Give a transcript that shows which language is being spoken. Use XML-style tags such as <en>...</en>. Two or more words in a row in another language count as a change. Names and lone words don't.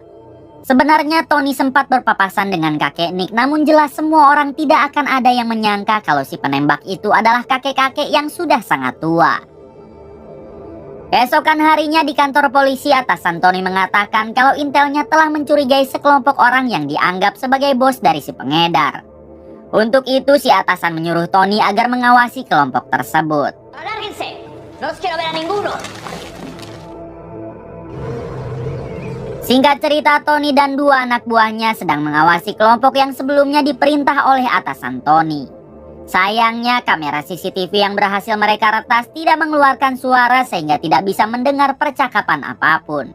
<id>Sebenarnya Tony sempat berpapasan dengan kakek Nick, namun jelas semua orang tidak akan ada yang menyangka kalau si penembak itu adalah kakek-kakek yang sudah sangat tua. Keesokan harinya di kantor polisi, atasan Tony mengatakan kalau intelnya telah mencurigai sekelompok orang yang dianggap sebagai bos dari si pengedar. Untuk itu si atasan menyuruh Tony agar mengawasi kelompok tersebut.</id> <es>Alárguense. No os quiero ver a ninguno.</es> <id>Singkat cerita, Tony dan dua anak buahnya sedang mengawasi kelompok yang sebelumnya diperintah oleh atasan Tony. Sayangnya kamera CCTV yang berhasil mereka retas tidak mengeluarkan suara sehingga tidak bisa mendengar percakapan apapun.</id>